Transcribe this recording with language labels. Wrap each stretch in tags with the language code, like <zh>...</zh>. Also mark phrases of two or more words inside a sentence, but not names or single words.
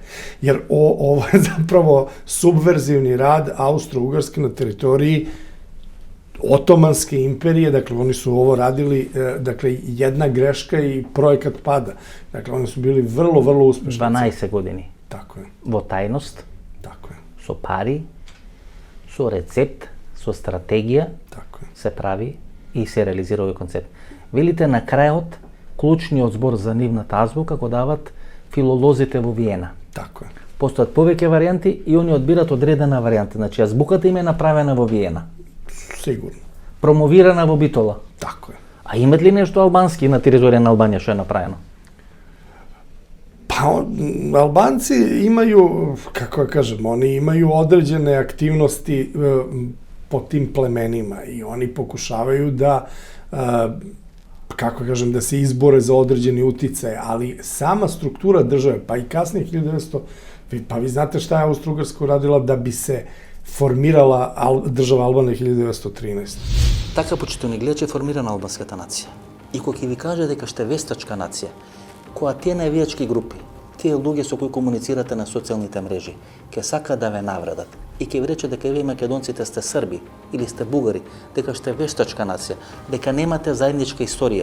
<sr>Jer ovo je zapravo subverzivni rad Austro-Ugarske na teritoriji Otomanske imperije, dakle, oni su ovo radili, dakle, jedna greška i projekat pada. Dakle, oni su bili vrlo, vrlo uspešni.</sr> <mk>12 godini.</mk> <sr>Tako je.</sr> <mk>Во тајност,</mk> <sr>Tako je.</sr> <mk>со пари, со рецепт, со стратегија,</mk> <sr>Tako je.</sr> <mk>се прави и се реализира овој концепт. Велите на крајот, клучниот збор за нивната азбука го дават филолозите во Виена.</mk> <sr>Tako je.</sr> <mk>Постојат повеќе варијанти и они одбират одредена варијанта. Значи, азбуката им е направена во Виена.</mk> <sr>Sigurno.</sr> <mk>Промовирана во Битола.</mk> <sr>Tako je.</sr> <mk>А имат ли нешто албански на територија на Албанија што е направено?</mk> <sr>Pa, Albanci imaju, kako ja kažem, oni imaju određene aktivnosti po tim plemenima i oni pokušavaju da, kako kažem, da se izbore za određeni uticaj, ali sama struktura države, pa i kasnije 1900, pa vi znate šta je Austro-Ugarska uradila da bi se formirala država Albanija 1913.</sr> <mk>Така, почитувани гледачи, е формирана албанската нација. И кога ќе ви каже дека сте вестачка нација, која тие навијачки групи, тие луѓе со кои комуницирате на социјалните мрежи, ќе сакаат да ве навредат и ќе ви рече дека вие македонците сте срби или сте бугари, дека сте вештачка нација, дека немате заедничка историја.</mk>